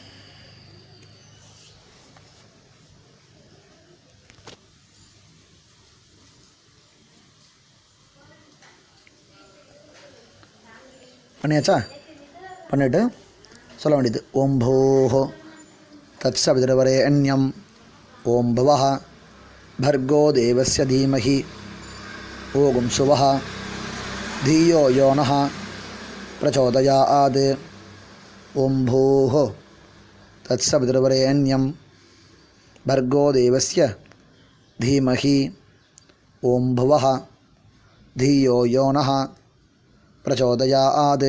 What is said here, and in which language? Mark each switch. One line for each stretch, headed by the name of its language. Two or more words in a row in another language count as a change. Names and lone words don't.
Tamil: பண்ணியாச்சா? பண்ணிவிட்டு சொல்ல வேண்டியது.
Sanskrit: ओम् भोहो तत्सवितुर्वरेण्यम् ओम् भुवः भर्गो देवस्य धीमहि ओगुं सुवः धियो यो नः प्रचोदयात्. ओं भूः तत्सवितुर्वरेण्यं भर्गो देवस्य धीमहि ओं भुवः धियो यो नः प्रचोदयात्.